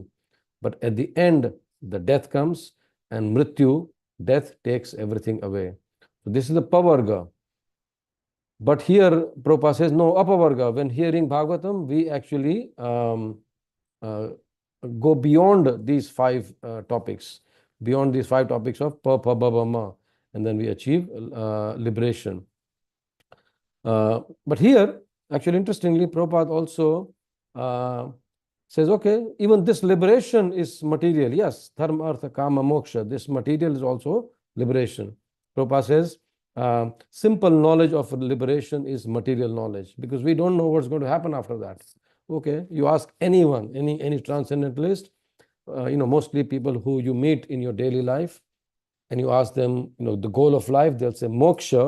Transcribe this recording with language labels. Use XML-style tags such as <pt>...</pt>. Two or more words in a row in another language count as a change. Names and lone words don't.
<en>But at the end, the death comes, and mrityu, death, takes everything away. So this is the pavarga. But here, Prabhupada says, no, apavarga. When hearing Bhagavatam, we actually go beyond these 5 topics, beyond these 5 topics of pa, pa, ba, ba, ma, and then we achieve liberation. But here, actually, interestingly, Prabhupada also says, okay, even this liberation is material. Yes,</en> <sa>dharma, artha, kama, moksha.</sa> <en>This material is also liberation. Prabhupada says, simple knowledge of liberation is material knowledge, because we don't know what's going to happen after that. Okay, you ask anyone, any transcendentalist, mostly people who you meet in your daily life, and you ask them, the goal of life, they'll say moksha.</en>